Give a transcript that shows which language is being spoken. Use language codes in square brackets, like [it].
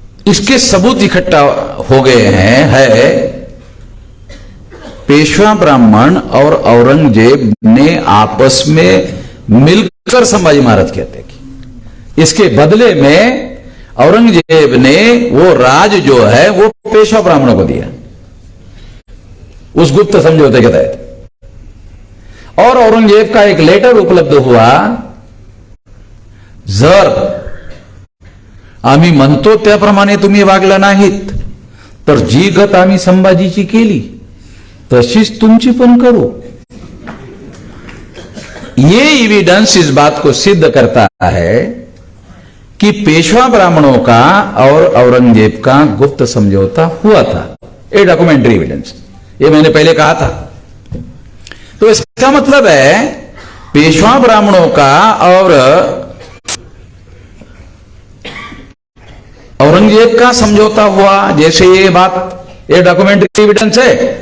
[hi] इसके सबूत इकट्ठा हो गए हैं। है पेशवा ब्राह्मण और औरंगजेब ने आपस में मिलकर संभाजी महाराज की हत्या की, इसके बदले में औरंगजेब ने वो राज जो है वो पेशवा ब्राह्मणों को दिया उस गुप्त समझौते के तहत। और औरंगजेब का एक लेटर उपलब्ध हुआ, [mr] जर आम्ही म्हणतो त्याप्रमाणे तुम्ही वागला नाहीत तर जी गत आम्ही संभाजीची केली तशीच तुमची पण करू। [hi] ये एविडेंस इस बात को सिद्ध करता है कि पेशवा ब्राह्मणों का और औरंगजेब का गुप्त समझौता हुआ था। ये डॉक्यूमेंट्री एविडेंस, ये मैंने पहले कहा था। तो इसका मतलब है पेशवा ब्राह्मणों का और औरंगजेब का समझौता हुआ, जैसे ये बात, ये डॉक्यूमेंट्री एविडेंस है।